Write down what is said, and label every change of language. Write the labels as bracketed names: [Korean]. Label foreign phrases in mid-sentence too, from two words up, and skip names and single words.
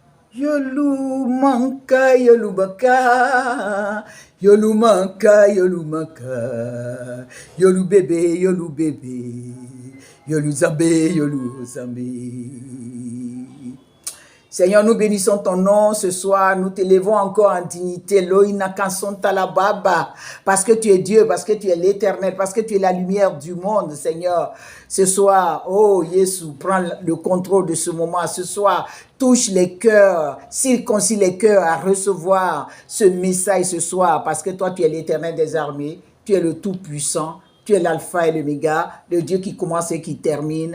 [French] Yolu manka, yolu baka, yolu manka, yolu manka, yolu bébé, yolu zambe. Seigneur, nous bénissons ton nom ce soir, nous t'élevons encore en dignité, Loïna Kanson Talababa, parce que tu es Dieu, parce que tu es l'éternel, parce que tu es la lumière du monde, Seigneur. Ce soir, oh Jésus, prends le contrôle de ce moment, ce soir, touche les cœurs, circoncis les cœurs à recevoir ce message ce soir, parce que toi, tu es l'éternel des armées, tu es le Tout-Puissant, tu es l'alpha et l'oméga, le Dieu qui commence et qui termine.